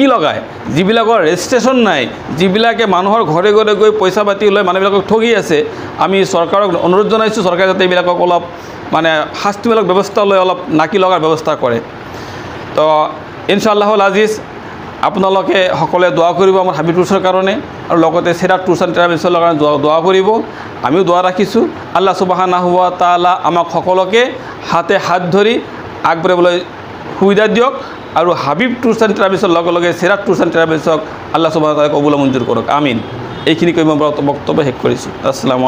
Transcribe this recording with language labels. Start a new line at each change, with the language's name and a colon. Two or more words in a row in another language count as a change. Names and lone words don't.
Assamese: লগায় যিবিলাকৰ ৰেজিষ্ট্ৰেশ্যন নাই যিবিলাকে মানুহৰ ঘৰে ঘৰে গৈ পইচা পাতি লৈ মানুহবিলাকক ঠগি আছে আমি চৰকাৰক অনুৰোধ জনাইছোঁ চৰকাৰে যাতে এইবিলাকক অলপ মানে শাস্তিমূলক ব্যৱস্থা লৈ অলপ নাকি লগাৰ ব্যৱস্থা কৰে তো ইনশাআল্লাহ আজিজ আপোনালোকে সকলোৱে দোৱা কৰিব আমাৰ হাবিব টুৰছৰ কাৰণে আৰু লগতে চিৰাজ টুৰছ এণ্ড ট্ৰেভেলছৰ কাৰণে দোৱা কৰিব আমিও দোৱা ৰাখিছোঁ আল্লাহ
Arabic: سبحانه وتعالى
Assamese: আমাক সকলোকে হাতে হাত ধৰি আগবাঢ়িবলৈ সুবিধা দিয়ক আৰু হাবিব টুৰছ এণ্ড ট্ৰেভেলছৰ লগে লগে চিৰাজ টুৰছ এণ্ড ট্ৰেভেলছক আল্লাহ
Arabic: سبحانه وتعالى
Assamese: কবুল মঞ্জুৰ কৰক আমিন এইখিনি কৈ মই বক্তব্য শেষ কৰিছোঁ আসসালামু